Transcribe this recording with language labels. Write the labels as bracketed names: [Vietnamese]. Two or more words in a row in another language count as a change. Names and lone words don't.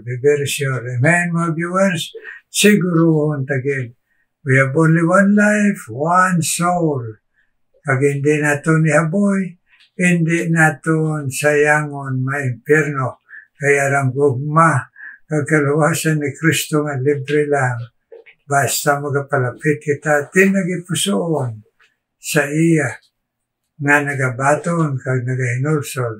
[Hiligaynon] Amen, mga viewers? Siguruhon tagid. [English] We have only one life, one soul. [Hiligaynon] Kag hindi naton ihaboy, hindi naton sayangon maimpirno. Kaya rang gugma, kagkaluwasan ni Kristo nga libre lang. Basta magapalapit kita, tinagipusoon sa iya nga nagabaton kag nagahinulsol.